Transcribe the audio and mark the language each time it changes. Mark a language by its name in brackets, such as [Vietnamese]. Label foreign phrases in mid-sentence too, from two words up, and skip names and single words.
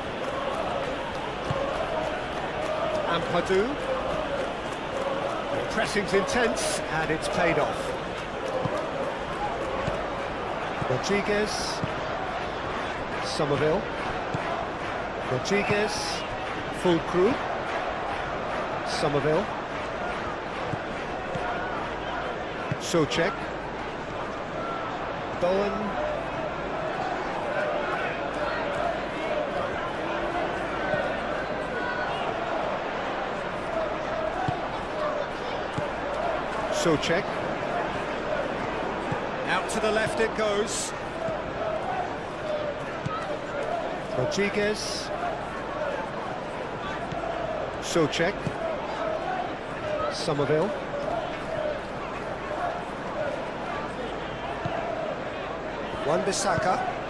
[English] Ampadu. Pressing's intense and it's paid off. Rodriguez. Somerville. Rodriguez. Fulkrug. Somerville. Souček. Bowen. Souček. Out to the left it goes. Rodriguez. Souček. Somerville. Wan-Bissaka.